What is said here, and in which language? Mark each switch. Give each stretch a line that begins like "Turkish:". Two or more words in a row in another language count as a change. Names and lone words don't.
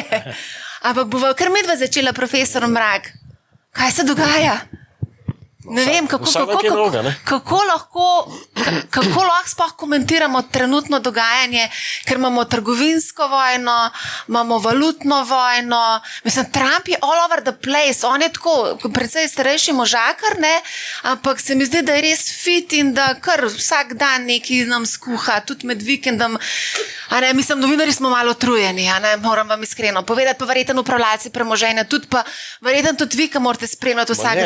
Slovenian: Ampak bova kar midva začela, profesor Mrak. Kaj se dogaja? Ne vem, kako lahko sploh komentiramo trenutno dogajanje, ker imamo trgovinsko vojno, imamo valutno vojno. Mislim, Trump je
English: all over the place,
Slovenian: on je tako, precej starejši možakar, ne? Ampak se mi zdi, da je res fit in da kar vsak dan nekaj nam skuha, tudi med vikendom. Mislim, novinarji smo malo utrujeni, moram vam iskreno povedati, pa verjetno upravljalci premoženja, tudi pa verjetno tudi vi, ki morate spremljati vsak dan.